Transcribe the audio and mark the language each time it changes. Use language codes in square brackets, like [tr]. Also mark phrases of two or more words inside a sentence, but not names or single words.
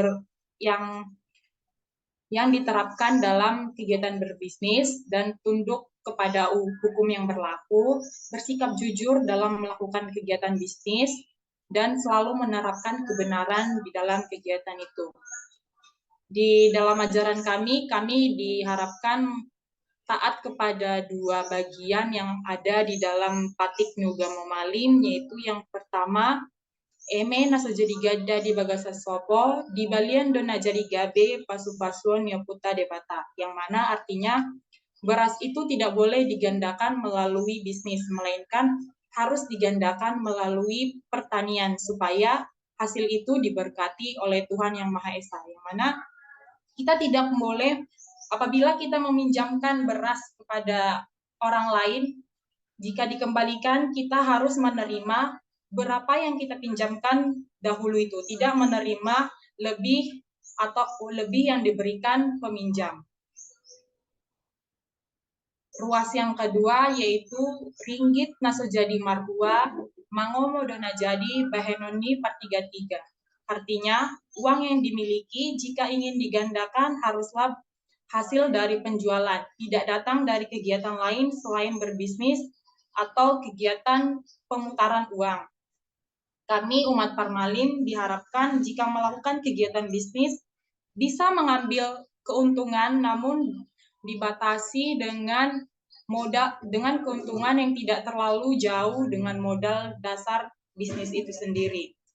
[id] yang diterapkan dalam kegiatan berbisnis dan tunduk kepada hukum yang berlaku, bersikap jujur dalam melakukan kegiatan bisnis, dan selalu menerapkan kebenaran di dalam kegiatan itu. Di dalam ajaran kami diharapkan taat kepada dua bagian yang ada di dalam patik Ugama Malim, yaitu yang pertama, [bbc] eme naso jadi gada di bagasa sopo, di balian dona jadi gabe pasu-pasuan nyoputa debata, [id] yang mana artinya beras itu tidak boleh digandakan melalui bisnis, melainkan harus digandakan melalui pertanian supaya hasil itu diberkati oleh Tuhan Yang Maha Esa, yang mana kita tidak boleh apabila kita meminjamkan beras kepada orang lain, jika dikembalikan kita harus menerima berapa yang kita pinjamkan dahulu itu, tidak menerima lebih atau lebih yang diberikan peminjam. Ruas yang kedua yaitu [bbc] ringgit naso jadi marhua, mangomo dona jadi bahenoni [id] 433. Artinya, uang yang dimiliki jika ingin digandakan haruslah hasil dari penjualan, tidak datang dari kegiatan lain selain berbisnis atau kegiatan pemutaran uang. Kami umat Parmalim diharapkan jika melakukan kegiatan bisnis bisa mengambil keuntungan namun dibatasi dengan keuntungan yang tidak terlalu jauh dengan modal dasar bisnis itu sendiri.